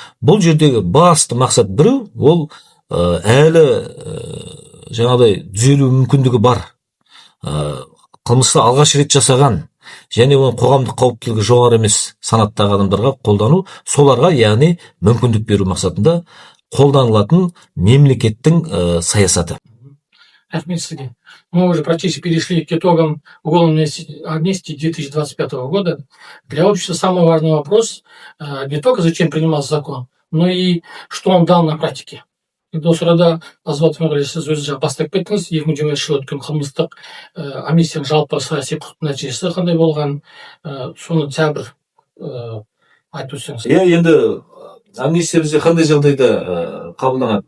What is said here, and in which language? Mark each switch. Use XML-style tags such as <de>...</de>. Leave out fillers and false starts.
<kk>Бұл жердегі басты мақсат біреу, ол әлі жаңағыдай түзелу мүмкіндігі бар, қылмысты алғаш рет жасаған және оның қоғамдық қауіптілігі жоғары емес санаттағы адамдарға қолдану, соларға яғни мүмкіндік беру мақсатында қолданылатын мемлекеттің саясаты. Рахмет сізге.</kk> <ru>Мы уже практически перешли к итогам уголовной амнистии 2025 года. Для общества самый важный вопрос не только зачем принимался закон, но и что он дал на практике.</ru> <kk>Осы арада Азамат Өмірғали, сіз өзі бастап кеттіңіз. 2020 жылы өткен қылмыстық амнистияның жалпы саяси құқықтық нәтижесі қандай болған, соны тағы бір айтып өтсеңіз. Енді амнистия бізде қандай жағдайда қабылданады?</kk>